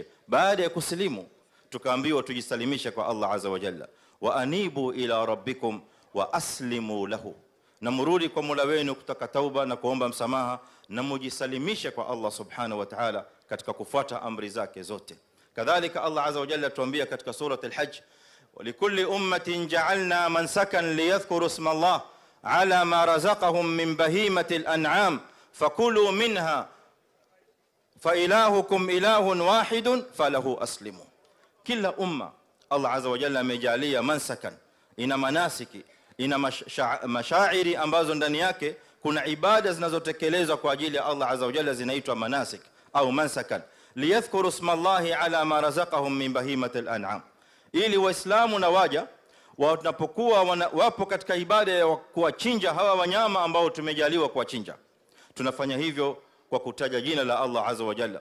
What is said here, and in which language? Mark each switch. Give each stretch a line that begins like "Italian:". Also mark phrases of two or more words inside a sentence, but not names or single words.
Swahili: Baada ya kusilimu tukaambiwa tujisalimishe kwa Allah
Arabic: عز وجل, وأنيبوا إلى ربكم وأسلموا له,
Swahili: na murudi kwa Mola wenu kutaka tauba na kuomba msamaha, na mujisalimishe kwa Allah subhanahu wa ta'ala katika kufuata amri zake zote.
Arabic: كذلك الله عز وجل
Swahili: tuambia katika surah
Arabic: al-Hajj, ولكل أمة جعلنا منسكا ليذكروا اسم الله على ما رزقهم من بهيمة الأنعام فكلوا منها فإلهكم إله واحد فله أسلموا.
Swahili: Kila umma Allah
Arabic: عز وجل
Swahili: amejalia mansakan, ina manasiki, ina mashairi ambazo ndani yake kuna ibada zinazotekelezwa kwa ajili ya Allah azza wa jalla, zinaitwa manasik au mansakan,
Arabic: ليذكروا اسم الله على ما رزقهم من بهيمة الأنعام,
Swahili: ili waislamu na waja wanapokuwa wapo katika ibada ya kuwachinja hawa wanyama ambao tumejaliwa kuwachinja, tunafanya hivyo kwa kutaja jina la Allah
Arabic: عز وجل.